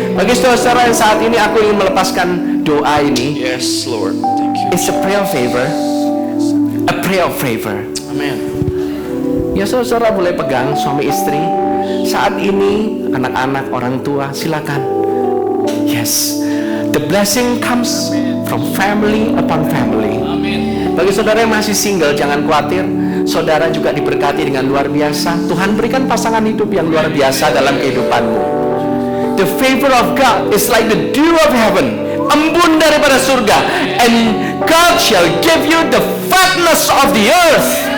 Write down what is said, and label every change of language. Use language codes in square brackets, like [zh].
[id] Bagi saudara yang saat ini aku ingin melepaskan doa ini. [en] Yes, Lord. Thank you. It's a prayer of favor. A prayer of favor. Amen. [id] Ya, saudara boleh pegang suami istri. Saat ini anak-anak, orang tua, silakan. [en] Yes. The blessing comes from family upon family. [id] Bagi saudara yang masih single, jangan khawatir. Saudara juga diberkati dengan luar biasa. Tuhan berikan pasangan hidup yang luar biasa dalam kehidupanmu. [en] The favor of God is like the dew of heaven, [id] embun daripada surga, [en] and God shall give you the fatness of the earth.